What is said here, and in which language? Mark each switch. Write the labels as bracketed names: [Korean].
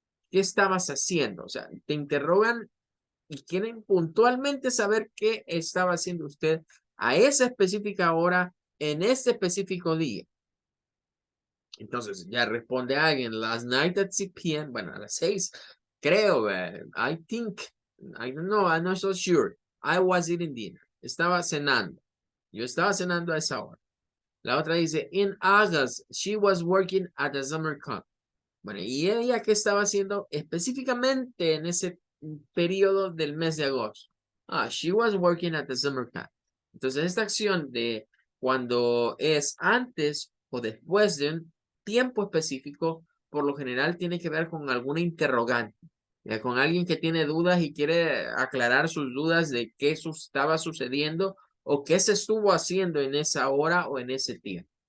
[Spanish] ¿Qué estabas haciendo? O sea, te interrogan y quieren puntualmente saber qué estaba haciendo usted a esa específica hora en este específico día. Entonces ya responde alguien, [English] last night at 6 p.m., [Spanish] bueno, a las 6, creo, [English] I think, I don't know, I'm not so sure. I was eating dinner. [Spanish] Estaba cenando. Yo estaba cenando a esa hora. La otra dice, [English] in August, she was working at a summer camp. [Spanish] Bueno, ¿y ella qué estaba haciendo específicamente en ese periodo del mes de agosto? [English] She was working at the summer camp. [Spanish] Entonces, esta acción de cuando es antes o después de un tiempo específico, por lo general tiene que ver con alguna interrogante. Con alguien que tiene dudas y quiere aclarar sus dudas de qué estaba sucediendo o qué se estuvo haciendo en esa hora o en ese tiempo.